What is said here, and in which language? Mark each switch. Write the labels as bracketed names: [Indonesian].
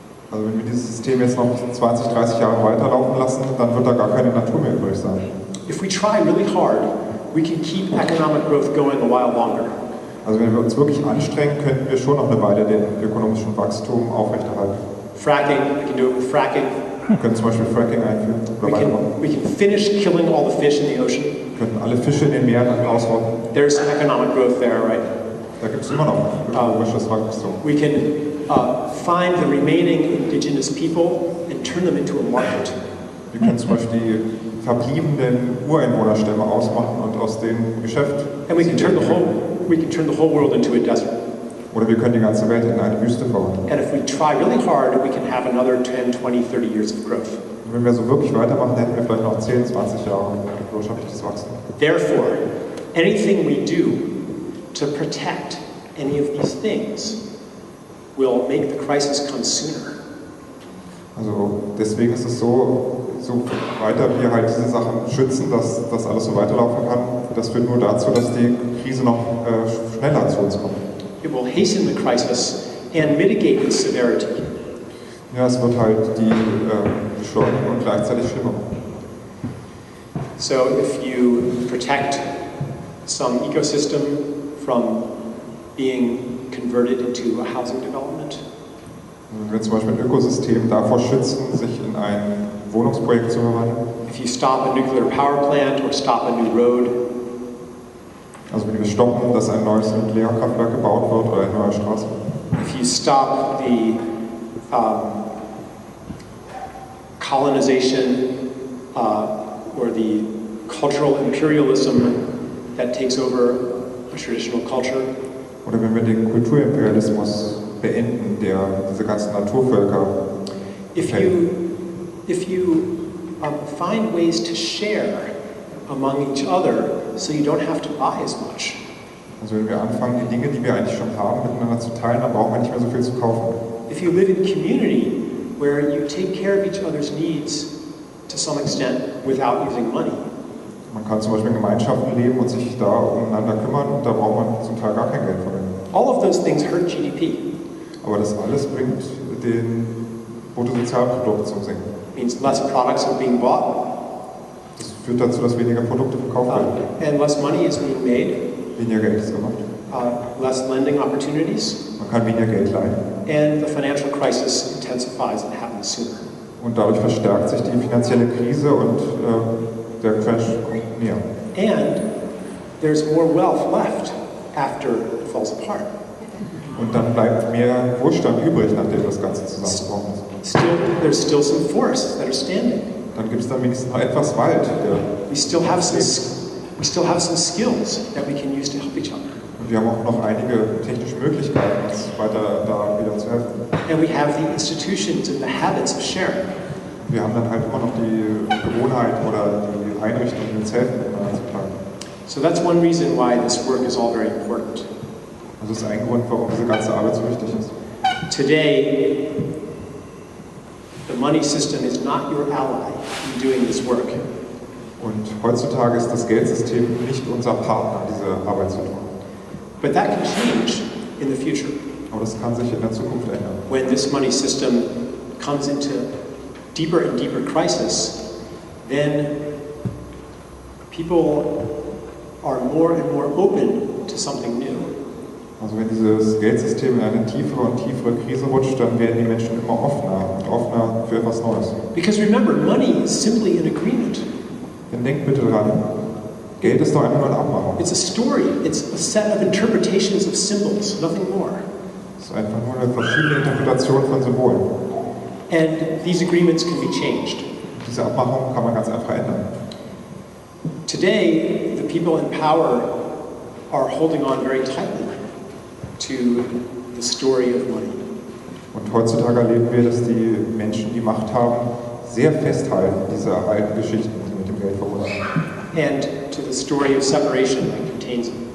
[German] Also wenn wir dieses System jetzt noch 20, 30 Jahre weiterlaufen lassen, dann wird da gar keine Natur mehr übrig sein. [English] If we try really hard, we can keep economic growth going a while longer. [German] Also wenn wir uns wirklich anstrengen, könnten wir schon noch eine Weile den ökonomischen Wachstum aufrechterhalten. [English] Fracking, we can do it with fracking. [German] Wir können zum Beispiel Fracking einführen oder weitermachen. [English] We can finish killing all the fish in the ocean. [German] Wir könnten alle Fische in den Meeren ausrotten. [English] There's economic growth there, right? [German] Da gibt es immer noch ökonomisches Wachstum. [English] We can find the remaining indigenous people and turn them into a market. [German] Wir können zum Beispiel die verbliebenen Ureinwohnerstämme ausmachen und aus dem Geschäft. [English] And we can turn the whole world into a desert. [German] Oder wir können die ganze Welt in eine Wüste verwandeln. [English] And if we try really hard, we can have another 10, 20, 30 years of growth. [German] Und wenn wir so wirklich weitermachen, hätten wir vielleicht noch 10, 20 Jahre wirtschaftliches Wachstum. [English] Therefore, anything we do to protect any of these things will make the crisis come sooner. [German] Also deswegen ist es so weiter wir halt diese Sachen schützen, dass das alles so weiterlaufen kann, das führt nur dazu, dass die Krise noch schneller zu uns kommt. [English] It will hasten the crisis and mitigate its severity. [German] Ja, es wird halt die beschleunigen und gleichzeitig schlimmer. [English] So if you protect some ecosystem from being converted into a housing development, [German] Wenn wir zum Beispiel ein Ökosystem davor schützen, sich in ein Wohnungsprojekt zu verwandeln, [English] if you stop a nuclear power plant or stop a new road, [German] also wenn wir stoppen, dass ein neues Nuklearkraftwerk gebaut wird oder eine neue Straße, [English] if you stop the colonization or the cultural imperialism that takes over a traditional culture, [German] oder wenn wir den Kulturimperialismus beenden, der diese ganzen Naturvölker [English] if you find ways to share among each other so you don't have to buy as much. [German] Also wenn wir anfangen, die Dinge, die wir eigentlich schon haben, miteinander zu teilen, dann brauchen wir nicht mehr so viel zu kaufen. [English] If you live in community where you take care of each other's needs to some extent without using money. [German] Man kann zum Beispiel in Gemeinschaften leben und sich da umeinander kümmern und da braucht man zum Teil gar kein Geld verwenden. [English] All of those things hurt GDP. [German] Aber das alles bringt den Bruttosozialprodukt zum Sinken. [English] Means less products are being bought. [German] Das führt dazu, dass weniger Produkte verkauft werden. [English] And less money is being made. [German] Weniger Geld ist gemacht. [English] Less lending opportunities. [German] Man kann weniger Geld leihen. [English] And the financial crisis intensifies and happens sooner. [German] Und dadurch verstärkt sich die finanzielle Krise und der Crash kommt näher. [English] And there's more wealth left after it falls apart. [German] Und dann bleibt mehr Wohlstand übrig, nachdem das Ganze zusammengebrochen ist. [English] There's still some forests that are standing. [German] Dann gibt es dann wenigstens noch etwas Wald. [English] We still have some skills that we can use to help each other. [German] Und wir haben auch noch einige technische Möglichkeiten, uns weiter da wieder zu helfen. [English] And we have the institutions and the habits of sharing. [German] Wir haben dann halt immer noch die Gewohnheit oder die Einrichtung, die uns helfen, miteinander zu teilen. [English] So that's one reason why this work is all very important. [German] Das ist ein Grund, warum diese ganze Arbeit so wichtig ist. [English] Today, the money system is not your ally in doing this work. [German] Und heutzutage ist das Geldsystem nicht unser Partner, diese Arbeit zu tun. [English] But that can change in the future. [German] Aber das kann sich in der Zukunft ändern. [English] When this money system comes into deeper and deeper crisis, then people are more and more open to something new. [German] Also wenn dieses Geldsystem in eine tiefere und tiefere Krise rutscht, dann werden die Menschen immer offener und offener für etwas Neues. [English] Because remember, money is simply an agreement. [German] Denn denkt bitte dran, Geld ist doch einfach nur eine Abmachung. [English] It's a story. It's a set of interpretations of symbols, nothing more. [German] Es ist einfach nur eine verschiedene Interpretation von Symbolen. [English] And these agreements can be changed. [German] Diese Abmachung kann man ganz einfach ändern. [English] Today, the people in power are holding on very tightly to the story of money. [German] Und heutzutage erleben wir, dass die Menschen, die Macht haben, sehr festhalten diese alten Geschichten, die mit dem Geld verbunden sind. [English] And to the story of separation that contains it.